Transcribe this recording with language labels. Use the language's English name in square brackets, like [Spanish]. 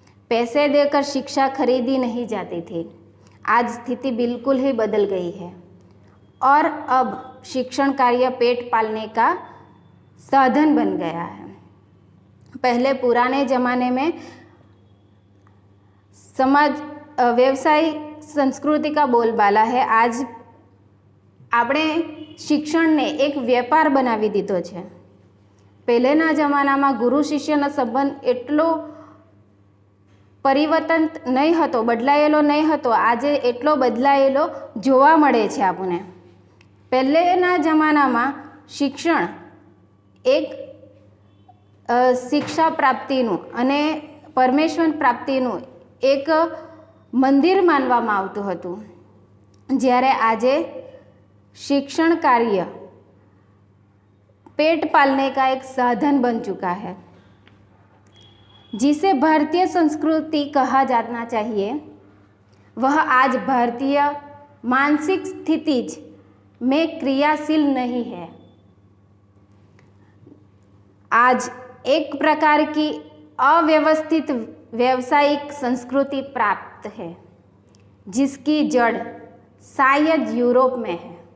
[Hindi] पैसे देकर शिक्षा खरीदी नहीं जाती थी। आज स्थिति बिल्कुल ही बदल गई है और अब शिक्षण कार्य पेट पालने का साधन बन गया है। पहले पुराने ज़माने में समाज व्यवसायिक संस्कृति का बोलबाला है। [Gujarati] आज આપણે શિક્ષણને એક વેપાર બનાવી દીધો છે। પહેલેના જમાનામાં ગુરુ શિષ્યનો સંબંધ એટલો પરિવર્તન નહીં હતો, બદલાયેલો નહીં હતો। આજે એટલો બદલાયેલો જોવા મળે છે આપણને। પહેલેના જમાનામાં શિક્ષણ એક શિક્ષા પ્રાપ્તિનું અને પરમેશ્વર પ્રાપ્તિનું એક મંદિર માનવામાં આવતું હતું, જ્યારે આજે [Hindi] शिक्षण कार्य पेट पालने का एक साधन बन चुका है। जिसे भारतीय संस्कृति कहा जाना चाहिए, वह आज भारतीय मानसिक स्थिति में क्रियाशील नहीं है। आज एक प्रकार की अव्यवस्थित व्यावसायिक संस्कृति प्राप्त है, जिसकी जड़ शायद यूरोप में है।